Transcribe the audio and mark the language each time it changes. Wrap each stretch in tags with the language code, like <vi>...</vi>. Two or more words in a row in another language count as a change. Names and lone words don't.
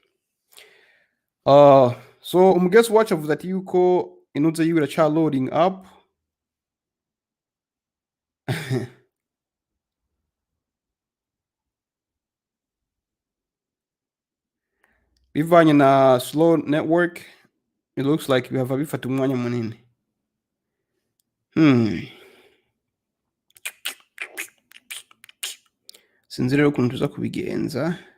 <rn>So umugezi wacu avuze ati yuko inuze yiwe iraca loading up. Bivanye na</rn> <en>slow network, it looks like</en> <rn>bihava bifata umwanya munini. Sinzi rero ukuntu tuza kubigenza.</rn>